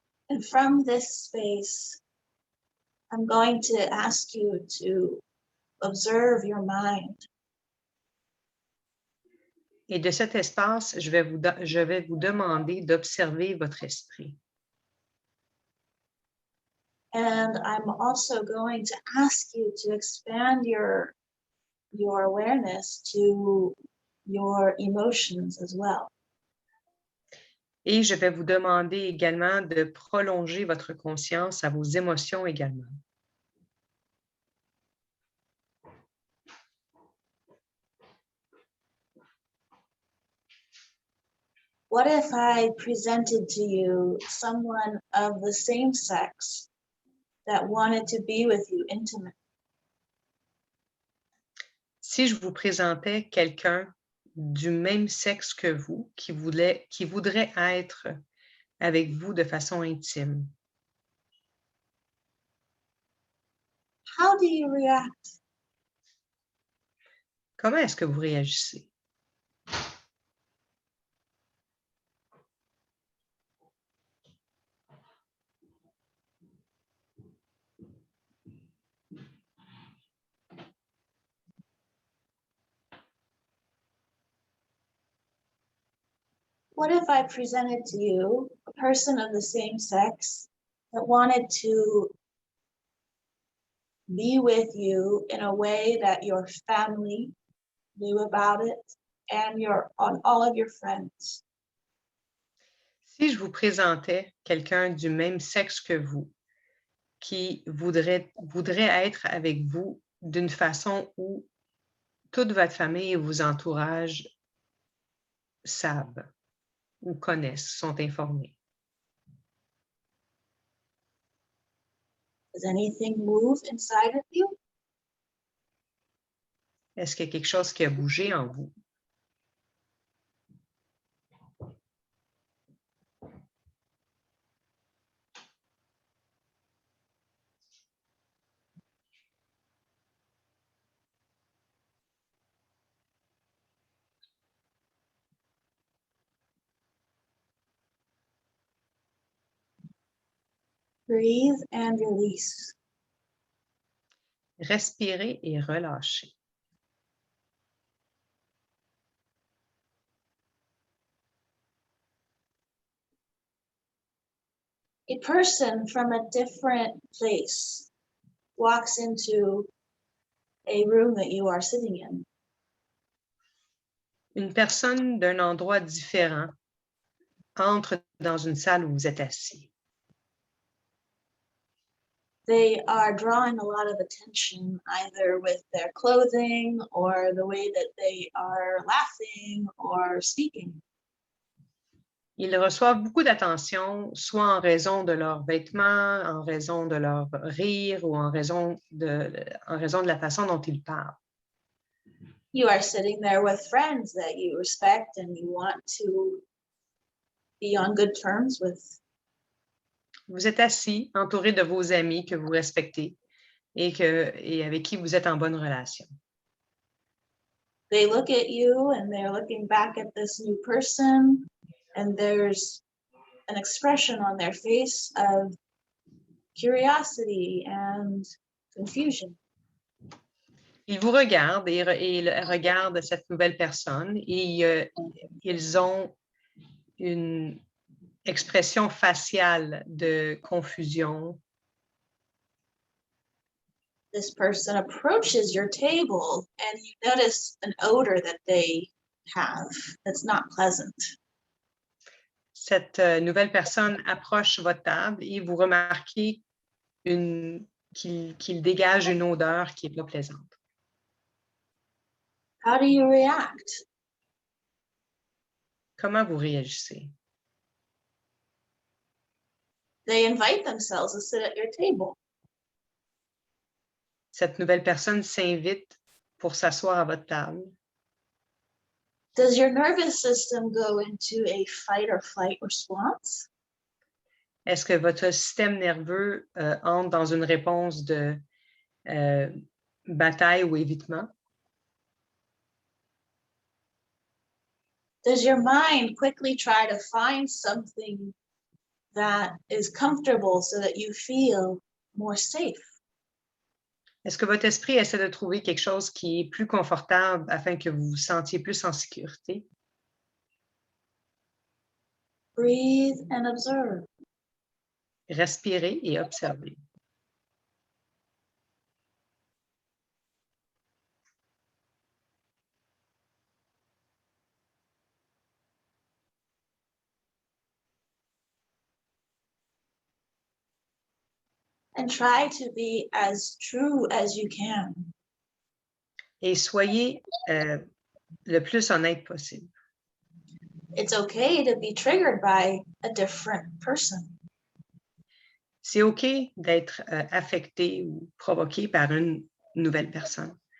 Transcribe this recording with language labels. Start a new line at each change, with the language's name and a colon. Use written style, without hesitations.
English: And from this space, I'm going to ask you to observe your mind.
French: Et de cet espace, je vais vous demander d'observer votre esprit.
English: And I'm also going to ask you to expand your awareness to your emotions as well.
French: Et je vais vous demander également de prolonger votre conscience à vos émotions également.
English: What if I presented to you someone of the same sex that wanted to be with you intimately?
French: Si je vous présentais quelqu'un du même sexe que vous qui voudrait être avec vous de façon intime,
English: How do you react?
French: comment est-ce que vous réagissez?
English: What if I presented to you a person of the same sex that wanted to be with you in a way that your family knew about it and all of your friends?
French: Si je vous présentais quelqu'un du même sexe que vous qui voudrait être avec vous d'une façon où toute votre famille et vos entourages savent ou connaissent, sont informés.
English: Does anything move inside of you?
French: Est-ce qu'il y a quelque chose qui a bougé en vous?
English: Breathe and release.
French: Respirez et relâchez.
English: A person from a different place walks into a room that you are sitting in.
French: Une personne d'un endroit différent entre dans une salle où vous êtes assis.
English: They are drawing a lot of attention either with their clothing or the way that they are laughing or speaking.
French: Ils reçoivent beaucoup d'attention, soit en raison de leurs vêtements, en raison de leur rire ou en raison de la façon dont ils parlent.
English: You are sitting there with friends that you respect and you want to be on good terms with.
French: Vous êtes assis, entouré de vos amis que vous respectez et avec qui vous êtes en bonne relation.
English: They look at you and they're looking back at this new person, and there's an expression on their face of curiosity and confusion.
French: Ils vous regardent et regardent cette nouvelle personne et ils ont une expression faciale de confusion.
English: This person approaches your table and you notice an odor that they have that's not pleasant.
French: Cette nouvelle personne approche votre table et vous remarquez qu'il dégage une odeur qui n'est pas plaisante.
English: How do you react?
French: Comment vous réagissez?
English: They invite themselves to sit at your table.
French: Cette nouvelle personne s'invite pour s'asseoir à votre table.
English: Does your nervous system go into a fight or flight response?
French: Est-ce que votre système nerveux entre dans une réponse de bataille ou évitement?
English: Does your mind quickly try to find something that is comfortable so that you feel more safe?
French: Est-ce que votre esprit essaie de trouver quelque chose qui est plus confortable afin que vous vous sentiez plus en sécurité?
English: Breathe and observe.
French: Respirez et observez.
English: And try to be as true as you can.
French: Et soyez le plus honnête possible.
English: It's okay to be triggered by a different person.
French: C'est OK d'être affecté ou provoqué par une nouvelle personne.